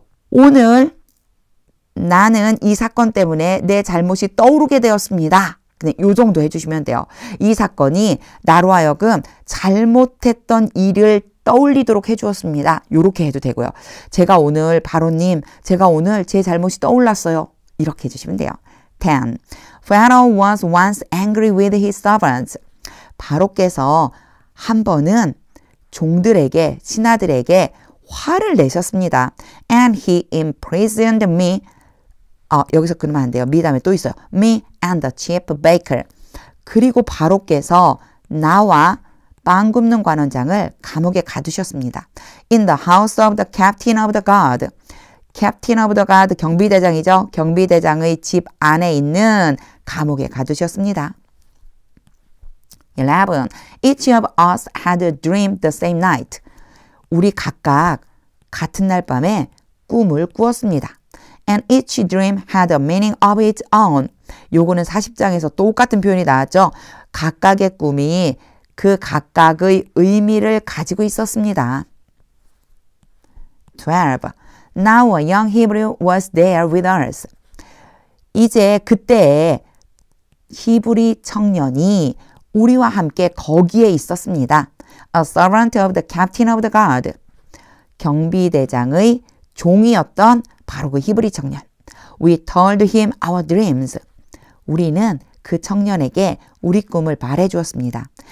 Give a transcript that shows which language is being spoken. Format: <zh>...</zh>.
<ko>오늘 나는 이 사건 때문에 내 잘못이 떠오르게 되었습니다. 그냥 요 정도 해주시면 돼요. 이 사건이 나로 하여금 잘못했던 일을 떠올리도록 해주었습니다. 요렇게 해도 되고요. 제가 오늘 바로님, 제가 오늘 제 잘못이 떠올랐어요. 이렇게 해주시면 돼요. 10.</ko> <en>Pharaoh was once angry with his servants.</en> <ko>바로께서 한 번은 종들에게, 신하들에게 화를 내셨습니다.</ko> <en>And he imprisoned me.</en> <ko>여기서 끊으면 안 돼요. me 다음에 또 있어요.</ko> <en>Me and the chief baker.</en> <ko>그리고 바로께서 나와 빵 굽는 관원장을 감옥에 가두셨습니다.</ko> <en>In the house of the captain of the guard. captain of the guard</en> <ko>경비대장이죠. 경비대장의 집 안에 있는 감옥에 가두셨습니다. 11.</ko> <en>Each of us had a dream the same night.</en> <ko>우리 각각 같은 날 밤에 꿈을 꾸었습니다.</ko> <en>And each dream had a meaning of its own.</en> <ko>요거는 40장에서 똑같은 표현이 나왔죠. 각각의 꿈이 그 각각의 의미를 가지고 있었습니다. 12.</ko> <en>Now a young Hebrew was there with us.</en> <ko>이제 그때의 히브리 청년이 우리와 함께 거기에 있었습니다.</ko> <en>A servant of the captain of the guard.</en> <ko>경비대장의 종이었던 바로 그 히브리 청년.</ko> <en>We told him our dreams.</en> <ko>우리는 그 청년에게 우리 꿈을 말해주었습니다.</ko>